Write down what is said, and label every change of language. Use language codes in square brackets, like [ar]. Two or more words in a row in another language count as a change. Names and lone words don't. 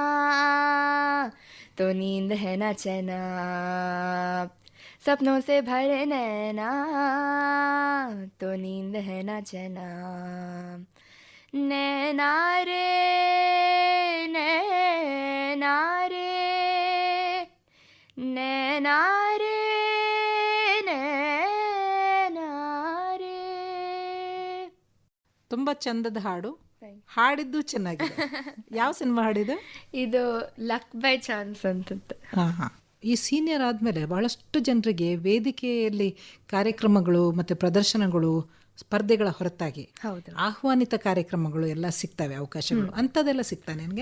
[hi] तो नींद है ना चैना, सपनों से भरे नैना तो नींद है ना चैना, नैना रे नैना रे नैना रे नैना रे. [kn] ತುಂಬಾ ಚಂದದ ಹಾಡು, ಹಾಡಿದ್ದು ಚೆನ್ನಾಗಿದೆ. ಯಾವ ಸಿನಿಮಾ ಹಾಡಿದ್ದು? ಇದು ಲಕ್ ಬೈ ಚಾನ್ಸ್ ಅಂತ. ಈ ಸೀನಿಯರ್ ಆದಮೇಲೆ ಬಹಳಷ್ಟು ಜನರಿಗೆ ವೇದಿಕೆಯಲ್ಲಿ ಕಾರ್ಯಕ್ರಮಗಳು ಮತ್ತು ಪ್ರದರ್ಶನಗಳು, ಸ್ಪರ್ಧೆಗಳ ಹೊರತಾಗಿ ಆಹ್ವಾನಿತ ಕಾರ್ಯಕ್ರಮಗಳು ಎಲ್ಲ ಸಿಗ್ತವೆ, ಅವಕಾಶಗಳು ಅಂಥದ್ದೆಲ್ಲ ಸಿಗ್ತಾ ನಿನಗೆ?